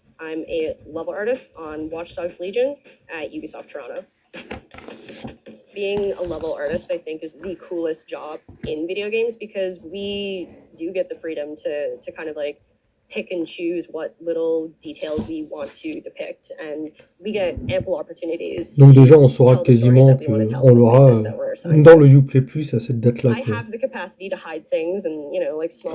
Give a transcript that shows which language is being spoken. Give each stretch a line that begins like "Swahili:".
English: I'm a level artist on Watch Dogs Legion at Ubisoft Toronto. Being a level artist, I think, is the coolest job in video games because we do get the freedom to kind of like pick and choose what little details we want to depict, and we get ample opportunities.
French: Donc déjà, on saura quasiment qu'on l'aura dans le Uplay Plus à cette date-là.
English: I have the capacity to hide things and, you know, like small.